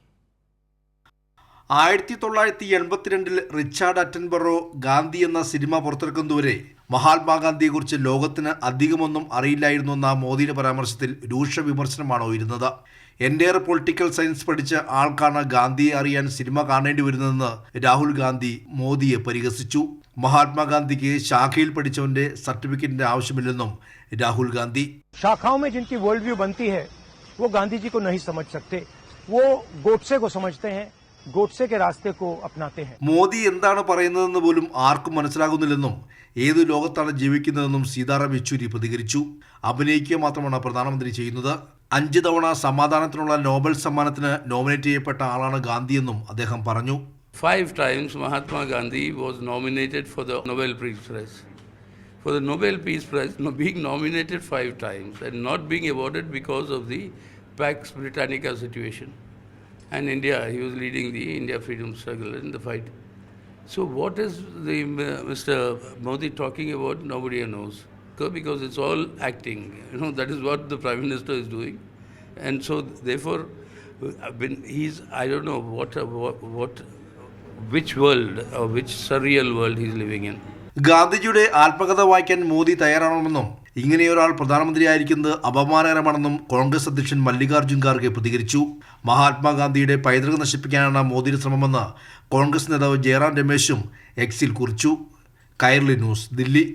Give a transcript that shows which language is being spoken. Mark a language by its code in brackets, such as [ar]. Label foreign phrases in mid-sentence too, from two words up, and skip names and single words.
[ml] 1982 റിച്ചാർഡ് അറ്റൻബറോ ഗാന്ധി എന്ന സിനിമ പുറത്തിറക്കുന്നതുവരെ മഹാത്മാഗാന്ധിയെക്കുറിച്ച് ലോകത്തിന് അധികമൊന്നും അറിയില്ലായിരുന്നുവെന്ന മോദിയുടെ പരാമർശത്തിൽ രൂക്ഷ വിമർശനമാണ് ഉയരുന്നത്. [en] entire political science [ml] പഠിച്ച ആൾക്കാണ് ഗാന്ധിയെ അറിയാൻ സിനിമ കാണേണ്ടി വരുന്നതെന്ന് രാഹുൽ ഗാന്ധി മോദിയെ പരിഹസിച്ചു. മഹാത്മാഗാന്ധിക്ക് ശാഖയിൽ പഠിച്ചവന്റെ സർട്ടിഫിക്കറ്റിന്റെ ആവശ്യമില്ലെന്നും രാഹുൽ ഗാന്ധി. [hi] शाखाओं में जिनकी [en] world view [hi] बनती है वो गांधी जी को नहीं समझ सकते, वो गोडसे को समझते हैं, ഗോഡ്സെ के रास्ते को अपनाते हैं. [ml] മോദി എന്താണ് പറയുന്നതെന്ന് പോലും ആർക്കും മനസ്സിലാകുന്നില്ലെന്നും ഏത് ലോകത്താണ് ജീവിക്കുന്നതെന്നും സീതാറാം യെച്ചൂരി പ്രതികരിച്ചു. അഭിനയിക്കുക മാത്രമാണ് പ്രധാനമന്ത്രി ചെയ്യുന്നത്. 5 തവണ സമാധാനത്തിനുള്ള നോബൽ സമ്മാനത്തിന് നോമിനേറ്റ് ചെയ്യപ്പെട്ട ആളാണ് ഗാന്ധിയെന്നും അദ്ദേഹം പറഞ്ഞു. [en] 5 times Mahatma Gandhi was nominated for the Nobel Peace Prize. For the Nobel Peace Prize, being nominated 5 times and not being awarded because of the Pax Britannica situation. And India, he was leading the India freedom struggle in the fight. So what is the Mr. Modi talking about? Nobody knows, because it's all acting. That is what the Prime Minister is doing. And so therefore, when he's, I don't know which world or which surreal world he's living in. [ml] ഗാന്ധിജിയുടെ ആത്മകഥ വായിക്കാൻ മോദി തയ്യാറാണെന്നും ഇങ്ങനെയൊരാൾ പ്രധാനമന്ത്രിയായിരിക്കുന്നത് അപമാനകരമാണെന്നും കോൺഗ്രസ് അധ്യക്ഷൻ മല്ലികാർജ്ജുൻ ഖാർഗെ പ്രതികരിച്ചു. മഹാത്മാഗാന്ധിയുടെ പൈതൃകം നശിപ്പിക്കാനാണ് മോദിയുടെ ശ്രമമെന്ന് കോൺഗ്രസ് നേതാവ് ജയറാം രമേശും എക്സിൽ കുറിച്ചു. കൈരളി ന്യൂസ്, ദില്ലി.